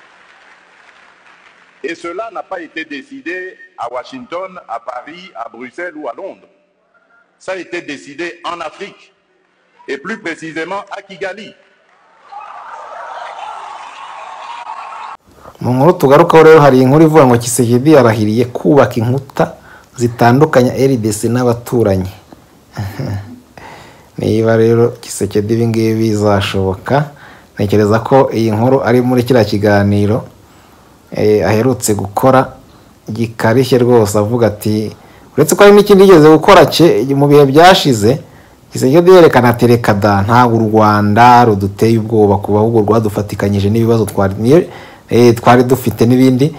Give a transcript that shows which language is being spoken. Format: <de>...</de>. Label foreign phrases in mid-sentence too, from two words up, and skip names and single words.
<fr>Et cela n'a pas été décidé à Washington, à Paris, à Bruxelles ou à Londres. Ça a été décidé en Afrique, et plus précisément à Kigali.</fr> <rw>Mu nkuru tugarukaho rero hari inkuru ivuga ngo Tshisekedi yarahiriye kubaka inkuta zitandukanya RDC n'abaturanyi. Niba rero Tshisekedi ibingibi bizashoboka, ntekereza ko iyi nkuru ari muri kiriya kiganiro aherutse gukora gikarishye rwose, avuga ati uretse ko hari n'ikindi yigeze gukora mu bihe byashize, Tshisekedi yerekana ati reka da ntabwo u Rwanda ruduteye ubwoba, kuba ahubwo rwadufatikanyije n'ibibazo twari dufite n'ibindi.</rw>